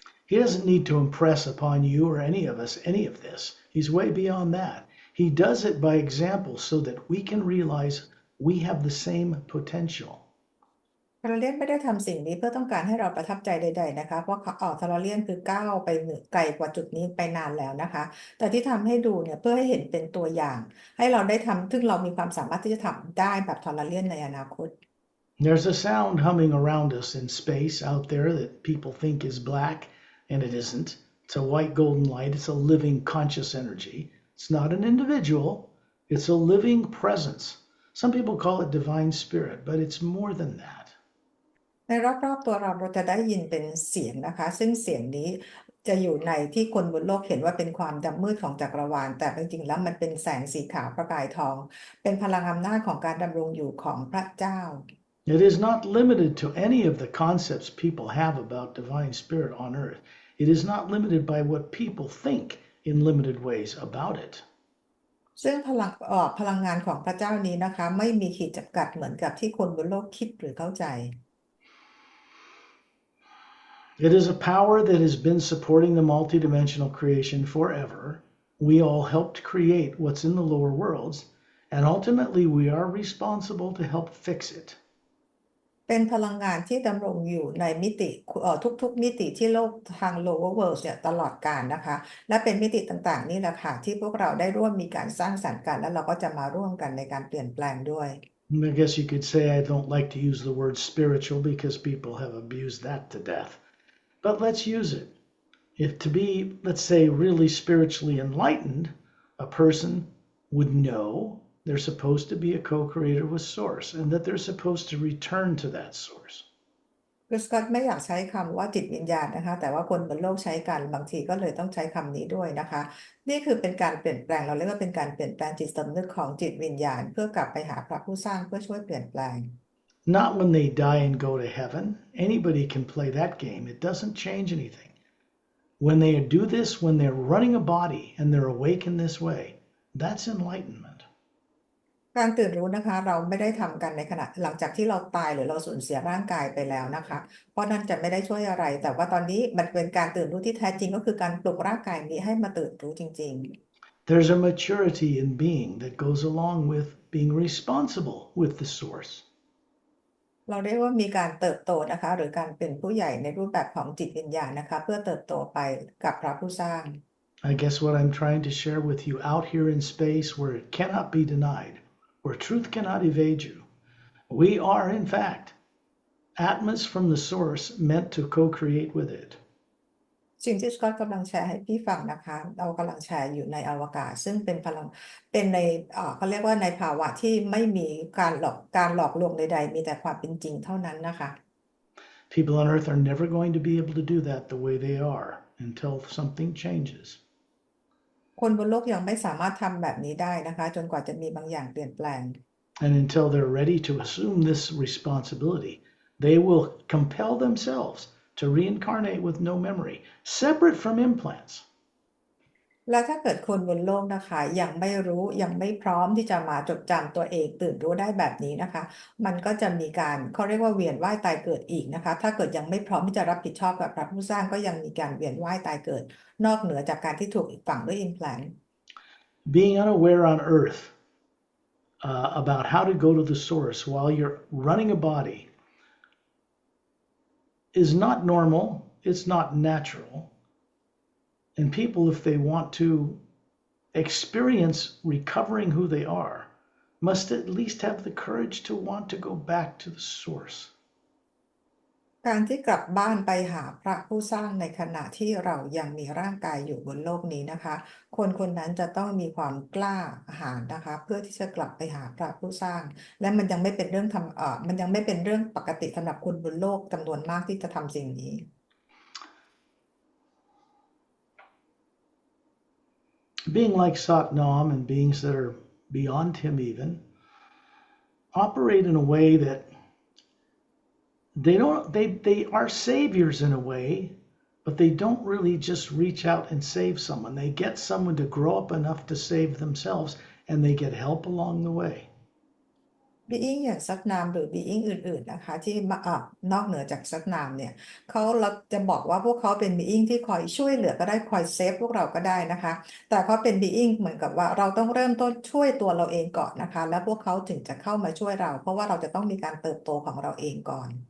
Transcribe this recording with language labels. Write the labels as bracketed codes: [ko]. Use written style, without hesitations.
[en] He doesn't need to impress upon you or any of us any of this. He's way beyond that. He does it by example so that we can realize we have the same potential. [th] ทาราเลียนไม่ได้ทำสิ่งนี้เพื่อต้องการให้เราประทับใจใดๆนะคะเพราะทาราเลียนคือก้าวไปไกลกว่าจุดนี้ไปนานแล้วนะคะแต่ที่ทำให้ดูเนี่ยเพื่อให้เห็นเป็นตัวอย่างให้เราได้ทำซึ่งเรามีความสามารถที่จะทำได้แบบทาราเลียนในอนาคต [en] There's a sound humming around us in space out there that people think is black, and it isn't. It's a white golden light. It's a living conscious energy. It's not an individual. It's a living presence. Some people call it divine spirit, but it's more than that. [th] ในรอบๆตัวเราจะได้ยินเป็นเสียงนะคะซึ่งเสียงนี้จะอยู่ในที่คนบนโลกเห็นว่าเป็นความดำมืดของจักรวาลแต่จริงๆแล้วมันเป็นแสงสีขาวประกายทองเป็นพลังอำนาจของการดำรงอยู่ของพระเจ้า [en] It is not limited to any of the concepts people have about divine spirit on earth. It is not limited by what people think in limited ways about it. [th] ซึ่งพลังงานของพระเจ้านี้นะคะไม่มีขีดจำกัดเหมือนกับที่คนบนโลกคิดหรือเข้าใจ [en] It is a power that has been supporting the multidimensional creation forever. We all helped create what's in the lower worlds, and ultimately we are responsible to help fix it. [th] เป็นพลังงานที่ดำรงอยู่ในมิติทุกๆมิติที่โลกทาง [en] lower world [th] เนี่ยตลอดกาลนะคะและเป็นมิติต่างๆนี่แหละค่ะที่พวกเราได้ร่วมมีการสร้างสรรค์กันแล้วเราก็จะมาร่วมกันในการเปลี่ยนแปลงด้วย [en] I guess you could say I don't like to use the word spiritual because people have abused that to death. But let's use it. If to be, let's say, really spiritually enlightened, a person would know they're supposed to be a co-creator with Source and that they're supposed to return to that Source. [th] คือสกอตไม่อยากใช้คำว่าจิตวิญญาณนะคะแต่ว่าคนบนโลกใช้กันบางทีก็เลยต้องใช้คำนี้ด้วยนะคะนี่คือเป็นการเปลี่ยนแปลงเราเรียกว่าเป็นการเปลี่ยนแปลงจิตสำนึกของจิตวิญญาณเพื่อกลับไปหาพระผู้สร้างเพื่อช่วยเปลี่ยนแปลง [en] Not when they die and go to heaven. Anybody can play that game. It doesn't change anything. When they do this, when they're running a body and they're awake in this way, that's enlightenment. [th] การตื่นรู้นะคะเราไม่ได้ทำกันในขณะหลังจากที่เราตายหรือเราสูญเสียร่างกายไปแล้วนะคะเพราะนั่นจะไม่ได้ช่วยอะไรแต่ว่าตอนนี้มันเป็นการตื่นรู้ที่แท้จริงก็คือการปลุกร่างกายนี้ให้มาตื่นรู้จริงๆ [en] There's a maturity in being that goes along with being responsible with the Source. [th] เราเรียกว่ามีการเติบโตนะคะหรือการเป็นผู้ใหญ่ในรูปแบบของจิตวิญญาณนะคะเพื่อเติบโตไปกับพระผู้สร้าง [en] I guess what I'm trying to share with you out here in space where it cannot be denied, where truth cannot evade you, we are in fact Atmas from the source meant to co-create with it. [th] สิ่งที่สกอตกำลังแชร์ให้พี่ฟังนะคะเรากำลังแชร์อยู่ในอวกาศซึ่งเป็นพลังเป็นในเขาเรียกว่าในภาวะที่ไม่มีการหลอกลวงใดๆมีแต่ความเป็นจริงเท่านั้นนะคะ [en] People on Earth are never going to be able to do that the way they are until something changes. [th] คนบนโลกยังไม่สามารถทำแบบนี้ได้นะคะจนกว่าจะมีบางอย่างเปลี่ยนแปลง [en] And until they're ready to assume this responsibility, they will compel themselves to reincarnate with no memory, separate from implants. [th] และถ้าเกิดคนบนโลกนะคะยังไม่รู้ยังไม่พร้อมที่จะมาจดจำตัวเองตื่นรู้ได้แบบนี้นะคะมันก็จะมีการเขาเรียกว่าเวียนว่ายตายเกิดอีกนะคะถ้าเกิดยังไม่พร้อมที่จะรับผิดชอบกับพระผู้สร้างก็ยังมีการเวียนว่ายตายเกิดนอกเหนือจากการที่ถูกอีกฝั่งด้วย implant [en] Being unaware on Earth about how to go to the source while you're running a body is not normal, it's not natural. And people, if they want to experience recovering who they are, must at least have the courage to want to go back to the source. [th] การที่กลับบ้านไปหาพระผู้สร้างในขณะที่เรายังมีร่างกายอยู่บนโลกนี้นะคะคนคนนั้นจะต้องมีความกล้าหาญนะคะเพื่อที่จะกลับไปหาพระผู้สร้างและมันยังไม่เป็นเรื่องมันยังไม่เป็นเรื่องปกติสำหรับคนบนโลกจำนวนมากที่จะทำสิ่งนี้ [en] Being like Satnam and beings that are beyond him even operate in a way that they are saviors in a way, but they don't really just reach out and save someone. They get someone to grow up enough to save themselves, and they get help along the way. [th] being อย่างซักนามหรือ being อื่นๆนะคะที่นอกเหนือจากซักนามเนี่ยเราจะบอกว่าพวกเขาเป็น being ที่คอยช่วยเหลือก็ได้คอยเซฟพวกเราก็ได้นะคะแต่เขาเป็น being เหมือนกับว่าเราต้องเริ่มต้นช่วยตัวเราเองก่อนนะคะแล้วพวกเขาถึงจะเข้ามาช่วยเราเพราะว่าเราจะต้องมีการเติบโตของเราเองก่อน